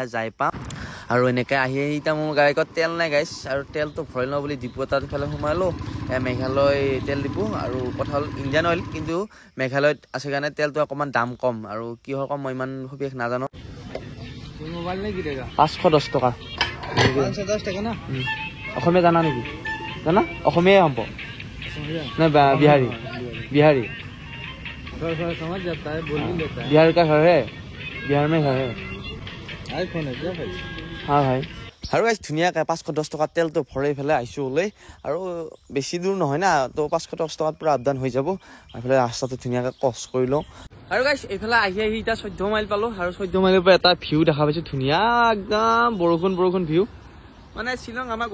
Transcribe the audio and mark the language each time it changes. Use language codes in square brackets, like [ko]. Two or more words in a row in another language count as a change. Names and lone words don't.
[as] যাই পাম আৰু এনেকৈ আহি এতিয়া মোৰ গাড়ীত তেল নাই গাইছ আৰু তেলটো ভৰাই লওঁ বুলি ডিপু এটাত ইফালে সোমালোঁ মেঘালয় তেল ডিপু আৰু কথা হ'ল ইণ্ডিয়ান অইল কিন্তু মেঘালয়ত আছে কাৰণে তেলটো অকণমান দাম কম আৰু কিহৰ কম মই ইমান সবিশেষ নাজানো মোবাইল নে কি টকা 510 টকা 510 টকা না অসমীয়া জানা নেকি জানা অসমীয়াই হ'ব না बिहारी [hi] समझ जाता है बोल भी लेता है बिहार का घर है बिहार में घर है आईफोन है क्या भाई हाँ भाई [as] আৰু গাইছ ধুনীয়াকৈ 510 টকা তেলটো ভৰাই পেলাই আহিছোঁ ওলাই আৰু বেছি দূৰ নহয় না তো 510 টকাত পুৰা আপডাউন হৈ যাব এইফালে ৰাস্তাটো ধুনীয়াকৈ ক্ৰছ কৰি লওঁ আৰু গাইছ এইফালে আহি এতিয়া 14 মাইল পালোঁ আৰু 14 মাইলৰ পৰা এটা ভিউ দেখা পাইছোঁ ধুনীয়া একদম বৰষুণ ভিউ মানে শ্বিলং আমাৰ